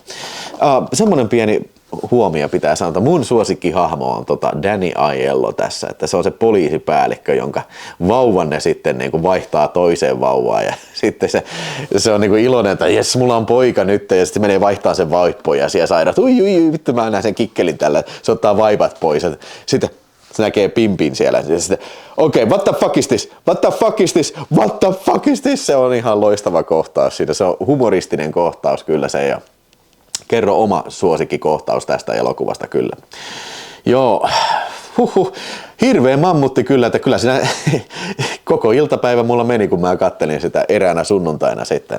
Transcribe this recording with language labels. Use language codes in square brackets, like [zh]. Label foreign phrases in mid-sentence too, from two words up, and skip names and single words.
[fi] Semmoinen pieni huomio pitää sanoa, että mun suosikkihahmo on Danny Aiello tässä, että se on se poliisipäällikkö, jonka vauvanne sitten niin kuin vaihtaa toiseen vauvaan ja sitten se on niin kuin iloinen, että jes, mulla on poika nyt ja sitten menee vaihtaa sen vaippoja siellä sairaat, ui, vittu mä näen sen kikkelin tällä, se ottaa vaipat pois, sitten se näkee pimpin siellä ja sitten okei, [en] what the fuck is this, what the fuck is this, what the fuck is this, [fi] se on ihan loistava kohtaus siinä, se on humoristinen kohtaus kyllä se ja kerro oma suosikkikohtaus tästä elokuvasta kyllä. Joo, hirveä mammutti kyllä, että kyllä siinä koko iltapäivä mulla meni, kun mä kattelin sitä eräänä sunnuntaina sitten.